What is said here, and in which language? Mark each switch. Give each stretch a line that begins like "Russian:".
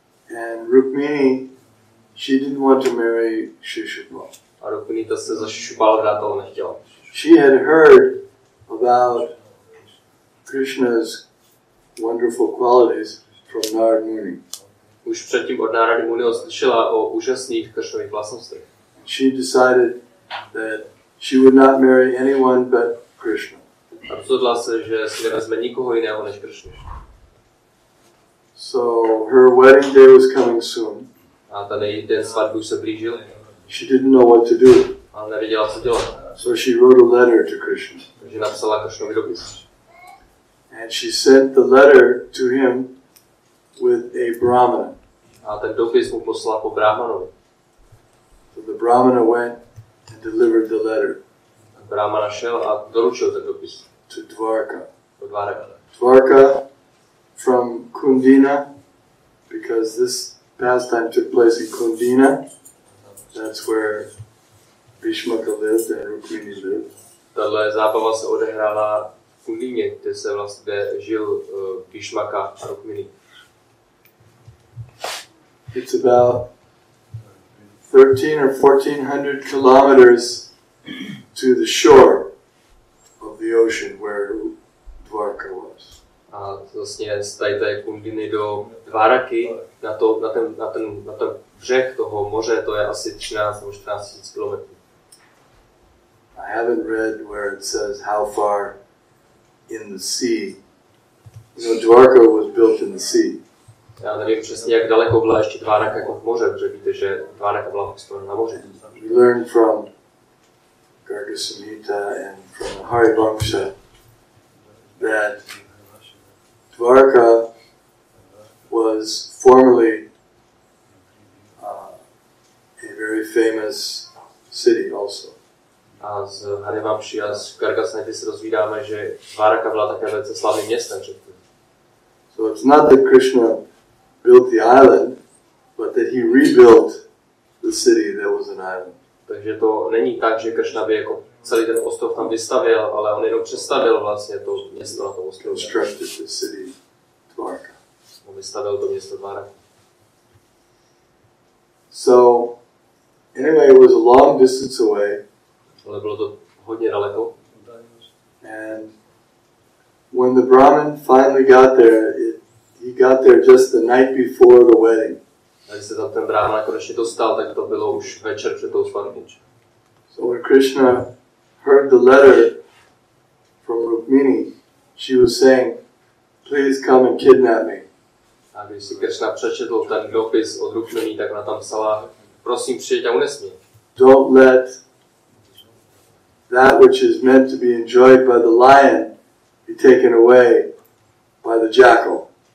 English: And Rukmini, she didn't want to marry Shishupal.
Czech: A Rukmini ta se za Shishupala vrát, ale nechtěla.
English: She had heard about Krishna's wonderful qualities from Narad Muni.
Czech: Už předtím od Nárady Muniho slyšela o úžasných Kršnových vlastnostech.
English: She decided that she would not marry anyone but Krishna.
Czech: A rozhodla se, že si nevezme nikoho jiného než Kršnu.
English: So her wedding day was coming soon.
Czech: A ten její den svatby už se blížil.
English: She didn't know what to do.
Czech: A nevěděla, co dělat.
English: So she wrote a letter to Krishna.
Czech: Takže napsala Kršnovi dopis.
English: And she sent the letter to him with a brahmana.
Czech: A ten dopis mu poslala po Brahmanovi.
English: So the brahmana went and delivered the letter
Czech: Brahmana šel a doručil ten dopis.
English: to Dwarka.
Czech: Do Dváraka.
English: Dwarka from Kundina, because this pastime took place in Kundina. That's where Bhishmaka lived and Rukmini lived.
Czech: Tahle zábava se odehrála v Kundíně, kde žil Bhishmaka a Rukmini.
English: It's about 13 or 1400 kilometers to the shore of the ocean where Dwarka was.
Czech: A vlastně z té Kundiny do Dváraky, na ten břeh toho moře, to je asi 13 nebo 14 tisíc kilometrů.
English: I haven't read where it says how far in the sea. You know, Dwarka was built in the sea.
Czech: Já nevím přesně, jak daleko byla ještě Dváraka jako v moře, protože víte, že Dváraka byla postavena na moři.
English: We learned from Garga Samhita and from the Hare that Dwarka was formerly a very famous city also.
Czech: A z Harivamši a z Garga Samhity se dozvídáme, že Dváraka byla také velice slavným městem předtím.
English: So it's not that Krishna built the island, but that he rebuilt the city that was an island.
Czech: Takže to není tak, že Kršna by jako celý ten ostrov tam vystavěl, ale on jenom přestavil vlastně to město na tom ostrově.
English: Constructed the city Dwarka.
Czech: On vystavil to město Dváraka.
English: So, anyway, it was a long distance away.
Czech: Ale bylo to hodně daleko.
English: And when the Brahmin finally got there, he got there just the night before the wedding.
Czech: A když se tam ten Brahma konečně dostal, tak to bylo už večer před tou svatbou.
English: So when Krishna heard the letter from Rukmini, she was saying, "Please come and kidnap me."
Czech: A když si Krishna přečetl ten dopis od Rukmini, tak ona tam psala, prosím, přijď a unes mě.
English: Don't let that which is meant to be enjoyed by the lion be taken away by the jackal.